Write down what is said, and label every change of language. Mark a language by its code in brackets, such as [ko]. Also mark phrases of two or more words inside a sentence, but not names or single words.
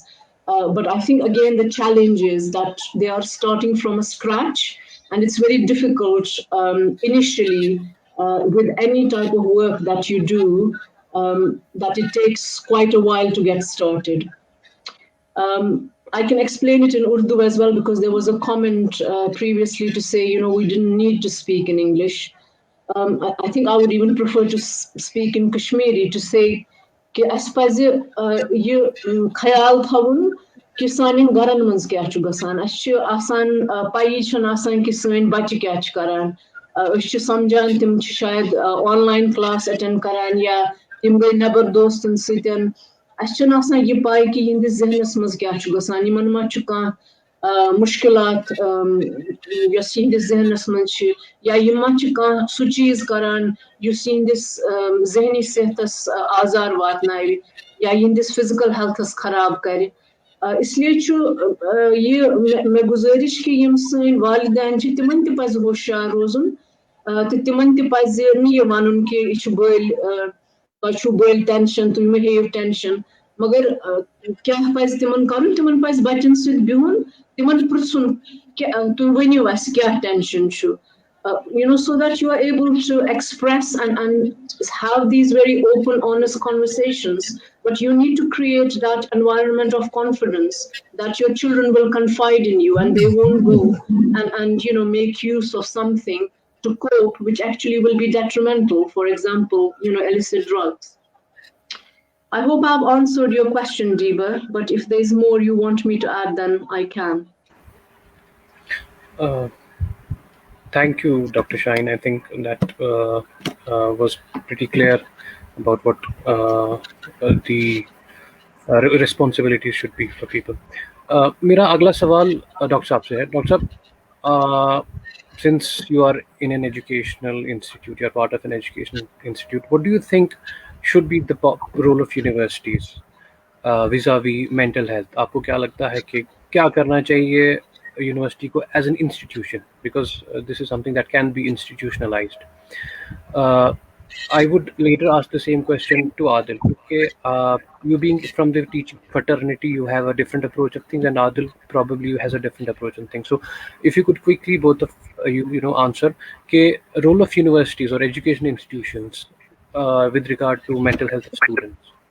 [en] But I think again the challenge is that they are starting from a scratch, and it's very difficult initially with any type of work that you do, that it takes quite a while to get started. I can explain it in Urdu as well, because there was a comment previously to say, we didn't need to speak in English. I think I would even prefer to speak in Kashmiri to say [ks] कि अस पज़ ये ख्याल थवुन कि सानिन गरन मंज क्या छु गसान अस छु आसान पाई छन आसान कि सैन बच्चे क्या छु करान अस छु समझान तिम छु शायद [en] online class attend [ks] करान या तिम गई नबर दोस्तन सतन अस छु आसान ये पाई कि इहंदिस जहनस मंज क्या छु गसान यमन मा छु का मुश्किलात यस इहंदिस जहनस मंज छु या यम मा छु का सु चीज करान युस इहंदिस जहनी सेहतस आजार वातनाय या इहंदिस [en] physical healths [ks] खराब करे इसलिए ये मे गुजारिश कि यम सन वालिदैन छि तिमन ते पज होशियार रोजुन तो तिमन ते पज ये वनुन कि यह बल बल टेंशन तुम मे हेव टेंशन मगर क्या पज तिमन कर तिमन पज बच्चन सत बिहुन तिमन पृछुन तुम वनियो अस क्या टेंशन छु [en] so that you are able to express and have these very open, honest conversations. But you need to create that environment of confidence that your children will confide in you and they won't go and make use of something to cope, which actually will be detrimental. For example, illicit drugs. I hope I've answered your question, Deepa, but if there's more you want me to add, then I can. Thank you, Dr. Shine. I think that was pretty clear about what the responsibilities should be for people. [hi] मेरा अगला सवाल डॉक्टर साहब से है. डॉक्टर साहब, [en] since you are in an educational institute, you're part of an educational institute, what do you think should be the role of universities vis-a-vis mental health? [hi] आपको क्या लगता है कि क्या करना चाहिए [en] university को as an institution, because this is something that can be institutionalized. I would later ask the same question to Adil. Okay, you being from the teaching fraternity, you have a different approach of things, and Adil probably has a different approach on things. So, if you could quickly both of you answer, okay, role of universities or education institutions with regard to mental health of students.